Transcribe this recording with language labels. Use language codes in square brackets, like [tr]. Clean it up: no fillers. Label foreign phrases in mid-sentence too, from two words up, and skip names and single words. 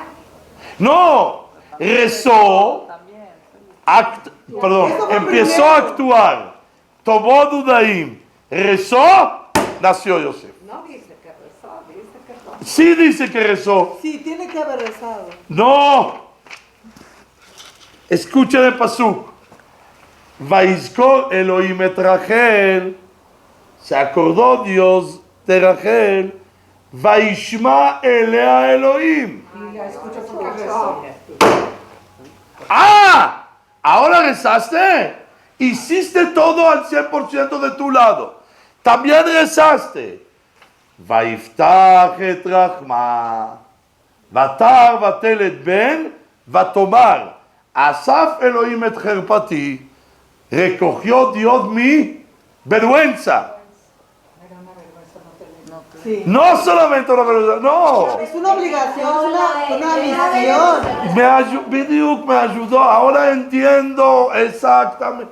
[es] No, rezó, empezó a actuar, tomó Dudaim, rezó, nació Yosef. No dice que rezó, dice que rezó. Sí dice que rezó. Sí, tiene que haber rezado. No. Escuchen el pasuk. [he] ויזכור אלוהים את רחל. [es] Se acordó Dios de Rachel. [he] וישמע אליה אלוהים. [es] Ahora rezaste. Hiciste todo al 100% de tu lado. También rezaste. [he] ויפתח את רחמה. ותהר ותלד בן. ותאמר. אסף אלוהים את חרפתי. [es] Recogió Dios mi vergüenza. Sí. No solamente una vergüenza, no. Es una obligación, una misión. Me ayudó. Ahora entiendo exactamente.